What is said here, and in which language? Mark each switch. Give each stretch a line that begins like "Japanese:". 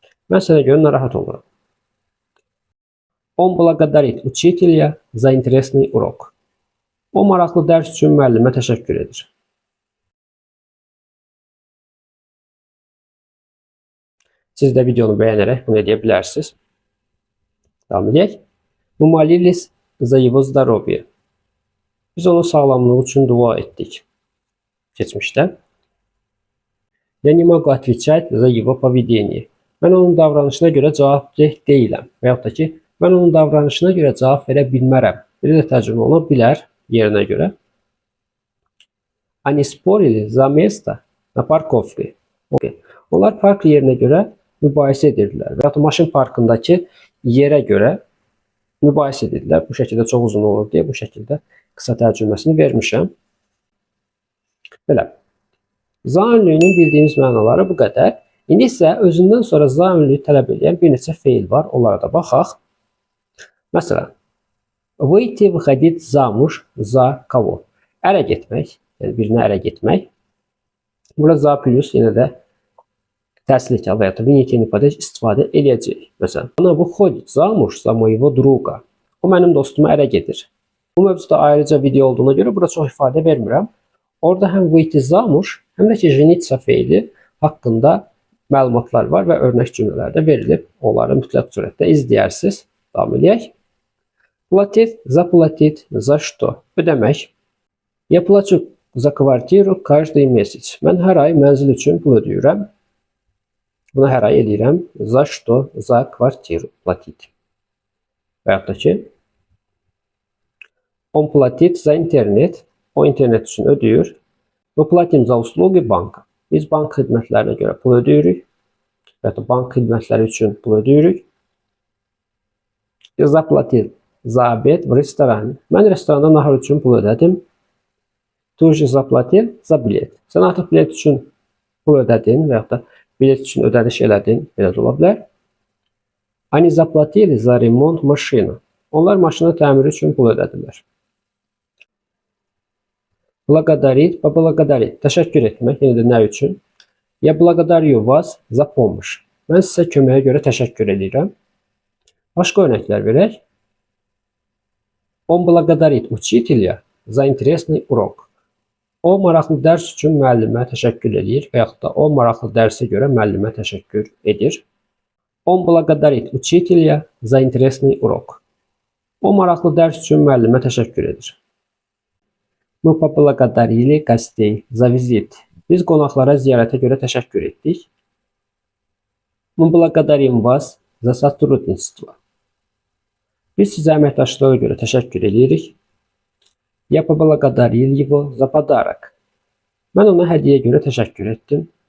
Azerbaijani: Mən sənə görə narahat oluram.
Russian: Он благодарит учителя за интересный урок.
Azerbaijani: O maraqlı dərs üçün müəllimə təşəkkür edir. Siz də videonu bəyənərək bunu edə bilərsiniz. Davam edək.
Russian: Мы молились за его здоровье.
Azerbaijani: Biz onun sağlamlığı üçün dua etdik. Keçmişdə.
Russian: Я не могу отвечать за его поведение.
Azerbaijani: Mən onun davranışına görə cavabdeh deyiləm. Və yaxud da ki, mən onun davranışına görə cavab verə bilmərəm. Bir də tərcümə ola bilər yerinə görə.
Russian: Они спорили за место на парковке.
English: Okay.
Azerbaijani: Onlar park yerinə görə mübahisə edirdilər. Və ya da maşın parkındakı yerə görə mübahisə edirdilər. Bu şəkildə çox uzun olur deyə bu şəkildə qısa tərcüməsini vermişəm. Belə. Za ünlüyünün bildiyimiz mənaları bu qədər. İndi isə özündən sonra za ünlüyü tələb edən bir neçə feil var. Onlara da baxaq.
Russian: Məsələn, выйти, выходить замуж за кого?
Azerbaijani: Ərə getmək, yəni birinə ərə getmək. Burada za plus yenə də təsirli və ya da винительный падеж istifadə edəcək.
Russian: Məsələn, она выходит замуж за моего друга.
Azerbaijani: O mənim dostuma ərə gedir. Bu mövzuda ayrıca video olduğuna görə burada çox ifadə vermirəm. Orada həm
Russian: выйти замуж,
Azerbaijani: həm də ki жениться feili haqqında məlumatlar var və örnək cümlələr də verilib. Onları mütləq surətdə izləyərsiniz. Davam edək.
Russian: Платить, заплатить, за что?
Azerbaijani: Ödəmək.
Russian: Я плачу за квартиру каждый месяц.
Azerbaijani: Mən hər ay mənzil üçün pul ödəyirəm. Bunu hər ay edirəm.
Russian: За что? За квартиру платить.
Azerbaijani: Və yaxud da ki,
Russian: он платит за интернет.
Azerbaijani: O internet üçün ödəyir.
Russian: Мы платим за услуги банка.
Azerbaijani: Biz bank xidmətlərinə görə pul ödəyirik. Və ya da bank xidmətləri üçün pul ödəyirik.
Russian: Я заплатил за обед в ресторане.
Azerbaijani: Mən restoranda nahar üçün pul ödədim.
Russian: Ты уже заплатил за билет.
Azerbaijani: Sən artıq bilet üçün pul ödədin və ya da bilet üçün ödəniş elədin. Belə də ola bilər.
Russian: Они заплатили за ремонт машины.
Azerbaijani: Onlar maşının təmiri üçün pul ödədilər.
Russian: Благодарить, поблагодарить.
Azerbaijani: Təşəkkür etmək. Yenə də nə üçün?
Russian: Я благодарю вас за помощь.
Azerbaijani: Mən sizə köməyə görə təşəkkür edirəm. Başqa örnəklər verək.
Russian: Он благодарит учителя за интересный урок.
Azerbaijani: O maraqlı dərs üçün müəllimə təşəkkür edir və yaxud da o maraqlı dərsə görə müəllimə təşəkkür edir.
Russian: Он благодарит учителя за интересный урок.
Azerbaijani: O maraqlı dərs üçün müəllimə təşəkkür edir.
Russian: Мы поблагодарили гостей за визит.
Azerbaijani: Biz qonaqlara ziyarətə görə təşəkkür etdik.
Russian: Мы благодарим вас за сотрудничество.
Azerbaijani: Biz sizə əməkdaşlığa görə təşəkkür edirik.
Russian: Я поблагодарил его за подарок.
Azerbaijani: Mən ona hədiyyə görə təşəkkür etdim.